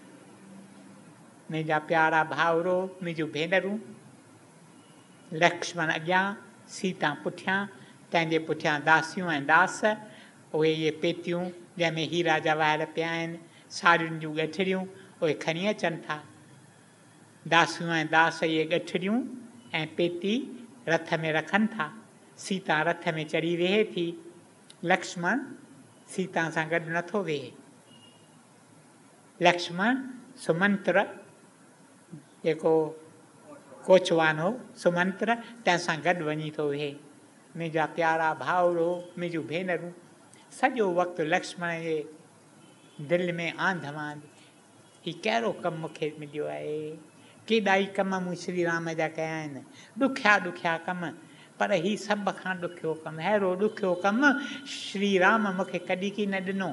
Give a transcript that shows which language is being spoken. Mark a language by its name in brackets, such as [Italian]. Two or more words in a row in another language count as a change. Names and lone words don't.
[Sindhi] मुंहिंजा प्यारा भाउरो, मुंहिंजूं भेनरूं, लक्ष्मण अॻियां, सीता पुठियां, तंहिंजे पुठियां दासियूं ऐं दास, उहे इहे पेतियूं जंहिंमें हीरा जवाहर पिया आहिनि, साड़ियुनि जूं ॻठड़ियूं, उहे खणी अचनि था। दासियूं ऐं दास इहे ॻठड़ियूं ऐं पेती रथ में रखनि था। सीता रथ में चढ़ी वेहे थी, लक्ष्मण सीता सां गॾु नथो वेहे। लक्ष्मण सुमंत्र जेको कोचवान हो, सुमंत्र तंहिंसां गॾु वञी थो वेहे। मुंहिंजा प्यारा भाउरो, मुंहिंजूं भेनरूं, सॼो वक़्तु लक्ष्मण जे दिलि में आंधमांध, ही कहिड़ो कमु मूंखे मिलियो आहे, केॾा ई कम मूं श्री राम जा कया आहिनि, ॾुखिया ॾुखिया कम, पर ही सभ खां ॾुखियो कमु, अहिड़ो ॾुखियो कमु श्री राम मूंखे कॾहिं की न ॾिनो।